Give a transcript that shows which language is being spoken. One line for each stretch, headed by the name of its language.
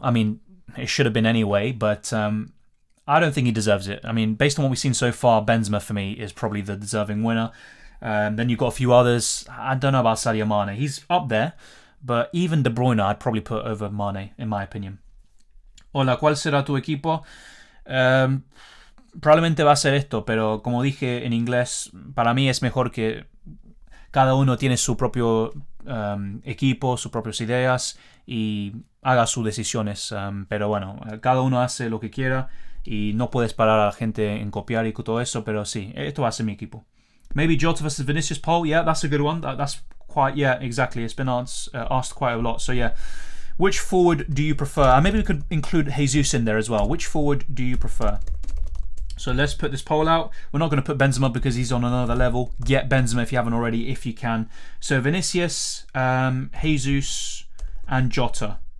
English: I mean, it should have been anyway, but I don't think he deserves it. I mean, based on what we've seen so far, Benzema, for me, is probably the deserving winner. Then you've got a few others. I don't know about Sadio Mane. He's up there, but even De Bruyne I'd probably put over Mane, in my opinion.
Spanish: Hola, ¿cuál será tu equipo? Probablemente va a ser esto, pero como dije en inglés, para mí es mejor que cada uno tiene su propio equipo, sus propias ideas y haga sus decisiones. Pero bueno, cada uno hace lo que quiera y no puedes parar a la gente en copiar y todo eso, pero sí, esto va a ser mi equipo.
English: Maybe Jota versus Vinicius poll. Yeah, that's a good one. That's quite, yeah, exactly. It's been asked quite a lot. So yeah, which forward do you prefer? And maybe we could include Jesus in there as well. Which forward do you prefer? So let's put this poll out. We're not going to put Benzema because he's on another level. Get Benzema if you haven't already, if you can. So Vinicius, Jesus, and Jota.